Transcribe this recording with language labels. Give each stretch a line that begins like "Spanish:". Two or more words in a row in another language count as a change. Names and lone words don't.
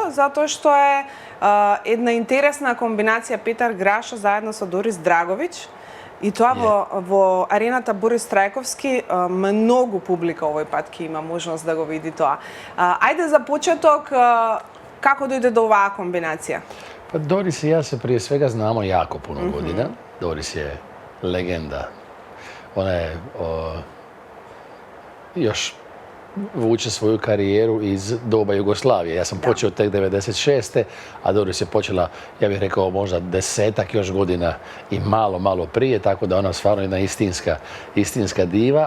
Macedonian: Затоа што е една интересна комбинација Петар Грашо заедно со Дорис Драговиќ. И тоа во арената Борис Трајковски многу публика овој пат ќе има можност да го види тоа. Ајде за почеток, како дојде до оваа комбинација?
Croatian: Pa Doris i ja se prije svega znamo jako puno godina. Doris je legenda. Ona je još vuče svoju karijeru iz doba Jugoslavije. Ja sam počeo tek 96. a Doris je počela, ja bih rekao, možda 10-ak još godina i malo prije, tako da ona stvarno jedna istinska diva.